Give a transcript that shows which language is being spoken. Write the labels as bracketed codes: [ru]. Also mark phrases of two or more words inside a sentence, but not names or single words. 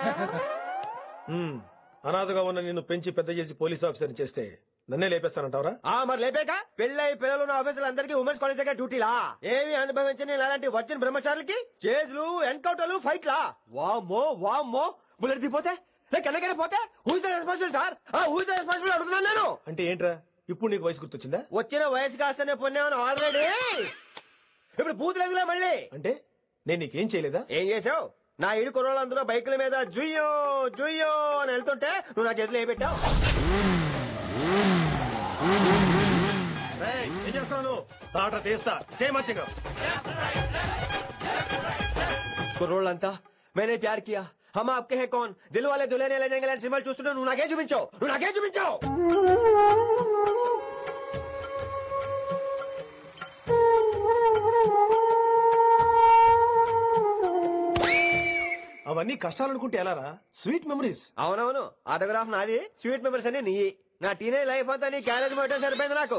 [te] అనాథగా ఉన్న నిన్ను పెంచి పెద్ద చేసి పోలీస్ ఆఫీసర్ చేస్తే నన్నే లేపేస్తానంటావరా? మరి లేపాక పెళ్ళై పిల్లలు ఉన్న ఆఫీసులు అందరికీ [en] women's college [te] దగ్గర డ్యూటీలా? ఏమి అనుభవించని అలాంటి వచ్చిన బ్రహ్మచారులకి చేజ్లు, ఎన్కౌంటర్లు, ఫైట్లా? వామ్మో వామ్మో, బుల్లెట్ దిగిపోతే కన్నకైనా పోతే [en] who is the responsible sir? who is the responsible [te] అడుగుతున్నాను నేను. అంటే ఏంట్రా ఇప్పుడు నీకు వయసు గుర్తొచ్చిందా? వచ్చిన వయసు కాస్తనే పొన్నాను ఆల్రెడీ. ఇప్పుడు బూతులేదులే మళ్ళీ. అంటే నేను నీకేం చేయలేదా? ఏం చేసావు? నా ఇరు కుర్రోళ్ళందరూ బైకుల మీద జుయ్యో జుయ్యో అని వెళ్తుంటే నువ్వు నా చేతిలో ఏ పెట్టావు? ఏం చేస్తాను? తాట తీస్తా చేయమచ్చగా. కుర్రోళ్ళంతా మేనే ప్యార్ కియా, హమ్ ఆప్కే హై కౌన్, దిల్ వాలే దుల్హనియా లే జాయేంగే లాంటి సినిమాలు చూస్తుంటే నువ్వు నాకే చూపించావు. నువ్వు నాకే చూపించావు. అవన్నీ కష్టాలనుకుంటే ఎలారా? [en] sweet memories. [te] అవునవును, ఆటోగ్రాఫ్ నాది, [en] sweet memories [te] అని నీ. నా [en] teenage life [te] అంతా నీ క్యారేజ్ మొత్తం సరిపోయింది నాకు.